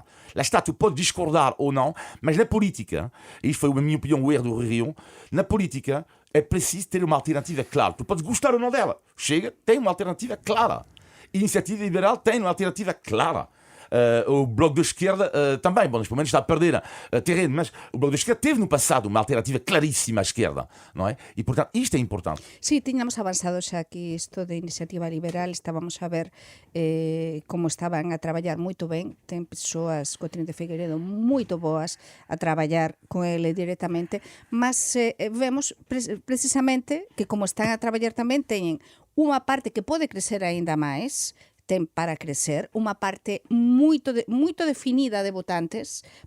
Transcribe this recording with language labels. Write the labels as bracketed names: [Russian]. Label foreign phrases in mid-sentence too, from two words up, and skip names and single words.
[Portuguese] Lá está, tu pode discordar ou não, mas na política, e isto foi, na minha opinião, o erro do Rio, na política é preciso ter uma alternativa clara. Tu podes gostar ou não dela. Chega, tem uma alternativa clara. A Iniciativa Liberal tem uma alternativa clara. O Bloco de Esquerda também, bom, neste momento está a perder terreno, mas o Bloco de Esquerda teve no passado uma alternativa claríssima à esquerda, não é? E, portanto, isto é importante. [Galician] Sí, tiñamos avanzado xa aquí isto de Iniciativa Liberal, estábamos a ver como estaban a traballar moito ben, ten persoas, Cotrín de Figueiredo, moito boas a traballar con ele directamente, mas vemos precisamente que como están a traballar tamén teñen unha parte que pode crecer aínda máis, ten para crecer, unha parte moito definida de votantes